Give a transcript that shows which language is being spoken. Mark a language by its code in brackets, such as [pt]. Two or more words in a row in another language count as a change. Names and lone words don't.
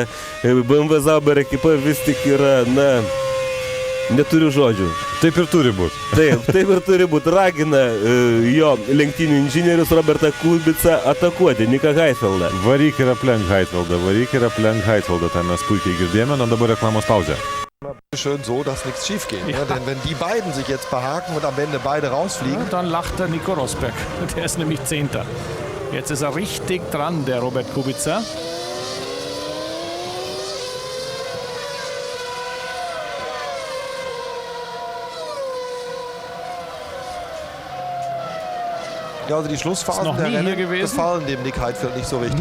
[lt] BMW Zauber ekipa vis tik yra, neturiu žodžių. Taip ir turi būti. Taip ir turi būti. Ragina jo lenktynių inžinierius Robertą Kubicą atakuoti Niką Heidfeldą. Varyk ir aplenk Heidfeldą, tą mes puikiai girdėjome, na dabar reklamos pauzė. [de] Schön so, dass nichts schief geht. Ja. Denn wenn die beiden sich jetzt behaken und am Ende beide rausfliegen. Ja, dann lacht der Nico Rosberg. Der ist nämlich 10. Jetzt ist er richtig dran, der Robert Kubica. Ja, also die Schlussphase der Rennen gefallen dem Nick Heidfeld nicht so richtig.